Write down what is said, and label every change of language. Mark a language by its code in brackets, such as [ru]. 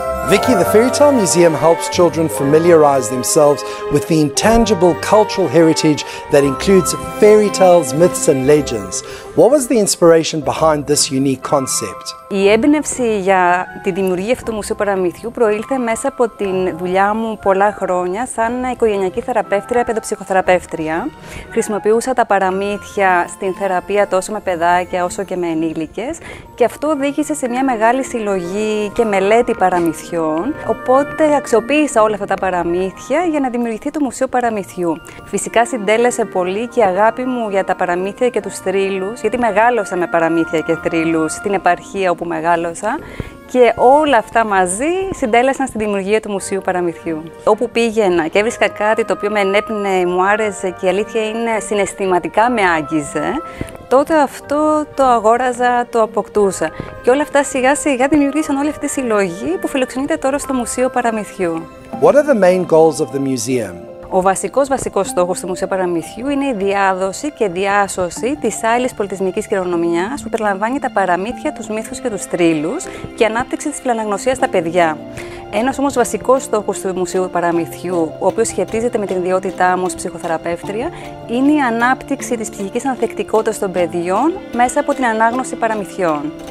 [en] Vicky, the Fairytale Museum helps children familiarize themselves with the intangible cultural heritage that includes fairy tales, myths and legends. What was the inspiration behind this unique concept? [el] Η έμπνευση για τη δημιουργία αυτού του Μουσείου Παραμυθιού προήλθε μέσα από τη δουλειά μου πολλά χρόνια σαν οικογενειακή θεραπεύτρια, παιδοψυχοθεραπεύτρια. Χρησιμοποιούσα τα παραμύθια στην θεραπεία τόσο με παιδάκια όσο και με ενήλικες και αυτό οδήγησε σε μια μεγάλη συλλογή και μελέτη παραμυθιών. Οπότε αξιοποίησα όλα αυτά τα παραμύθια για να δημιουργηθεί το Μουσείο Παραμυθιού. Φυσικά συντέλεσε πολύ και η αγάπη μου για τα παραμύθια και τους θρύλους, γιατί μεγάλωσα με παραμύθια και θρύλους στην επαρχία όπου μεγάλωσα και όλα αυτά μαζί συντέλεσαν στη δημιουργία του Μουσείου Παραμυθιού. Όπου πήγαινα και έβρισκα κάτι το οποίο με ενέπνεε, μου άρεσε και η αλήθεια είναι συναισθηματικά με άγγιζε, τότε αυτό το αγόραζα, το αποκτούσα. Και όλα αυτά σιγά σιγά δημιουργήσαν όλη αυτή τη συλλογή που φιλοξενείται τώρα στο Μουσείο Παραμυθιού. [en] What are the main goals of the museum? [el] Ο βασικός στόχος του Μουσείου Παραμυθιού είναι η διάδοση και διάσωση της άειλης πολιτισμικής κληρονομιάς που περιλαμβάνει τα παραμύθια, τους μύθους και τους θρύλους και η ανάπτυξη της φιλαναγνωσίας στα παιδιά. Ένας όμως βασικός στόχος του Μουσείου Παραμυθιού, ο οποίος σχετίζεται με την ιδιότητά μου ως ψυχοθεραπεύτρια, είναι η ανάπτυξη της ψυχικής ανθεκτικότητας των παιδιών μέσα από την ανάγνωση παραμυθιών.